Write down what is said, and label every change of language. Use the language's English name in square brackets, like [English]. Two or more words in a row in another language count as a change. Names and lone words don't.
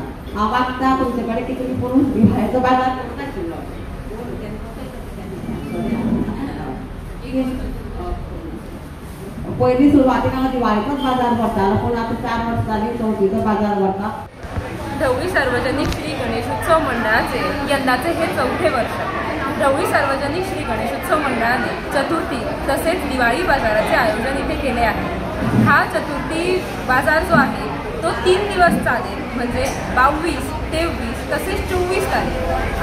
[Konkani] हांव मागता तुमचे कडेन की तुमी करून दिवाळेचो बाजार करता आशिल्लो. पयलीं सुरवातीक हांगा दिवाळेचोच बाजार भरतालो, पूण आतां 4 वर्सां जालीं चवथीचो बाजार भरता. [Marathi] ढवळी सार्वजनिक श्री गणेशोत्सव मंडळाचे यंदाचे हे 4थे वर्ष. ढवळी सार्वजनिक श्री गणेशोत्सव मंडळाने चतुर्थी तसेच दिवाळी बाजाराचे आयोजन इथे केले आहे. हा चतुर्थी बाजार जो आहे तो 3 दिवस चालेल, म्हणजे 22, 23 तसेच 24 तारीख.